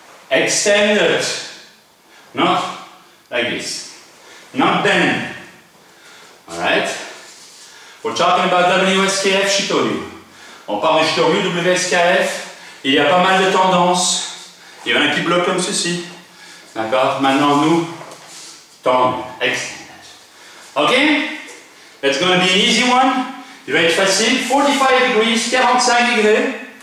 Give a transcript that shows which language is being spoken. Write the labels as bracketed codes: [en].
[en] Extended. Not like this. Not bend. Alright? We're talking about WSKF Shitoryu. [fr] On parle de Shitoryu, WSKF. Il y a pas mal de tendances. Il y en a qui bloquent comme ceci. D'accord? Maintenant, nous, tendu. [en] Extended. Okay? That's going to be an easy one. [fr] Il va être facile, [en] 45 degrees, [fr] 45 degrés.